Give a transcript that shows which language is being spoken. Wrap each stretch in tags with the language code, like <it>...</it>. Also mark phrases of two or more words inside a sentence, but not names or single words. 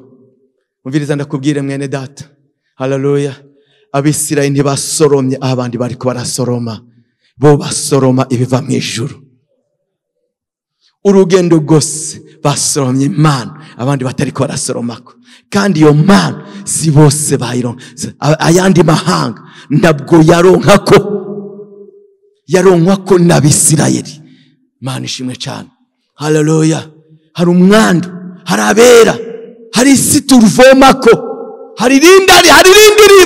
<rn>Umviriza ndakubwire mwene data, hallelujah, Abisirayeli ntibasoromye aha abandi bariko barasoroma, bo basoroma ibiva mu ijuru. Urugendo rwose basoromye Imana, abandi batariko barasoromako. Kandi iyo Mana si bose bayironka. Ayandi mahanga ntabwo yaronkako n'Abisirayeli. Imana ishimwe cyane. Hallelujah. Hari umwandu, hari abera, hari isi turuvomako, hari rindi riba.</rn>